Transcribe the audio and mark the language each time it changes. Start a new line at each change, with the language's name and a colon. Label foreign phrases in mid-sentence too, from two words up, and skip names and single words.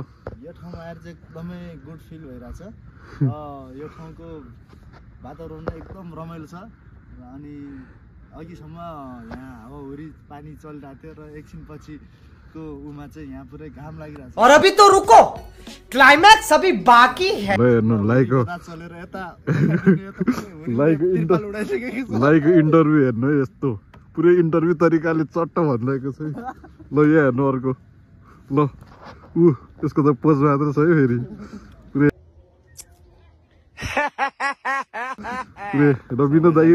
Nepali: यो ठाउँमा आएर चाहिँ एकदमै
English: good feel
Nepali: भइरहेछ यो ठाउँको वातावरण एकदम रमाइलो छ अनि अघिसम्म यहाँ हावाहुरी पानी चलिरहेको थियो र एकछिन पछिको उमा चाहिँ यहाँ पुरै घाम लागिरहेछ
Hindi: और अभी तो रुको क्लाइमैक्स अभी बाकी है
Nepali: लाइको इन्टरभ्यू हेर्नु है यस्तो पुरै इन्टरभ्यू तरिकाले चट्ट भनिरहेको छ ल यहाँ हेर्नु अर्को ल यसको त पोज मात्र छ है फेरि पुरै विनोद दाइ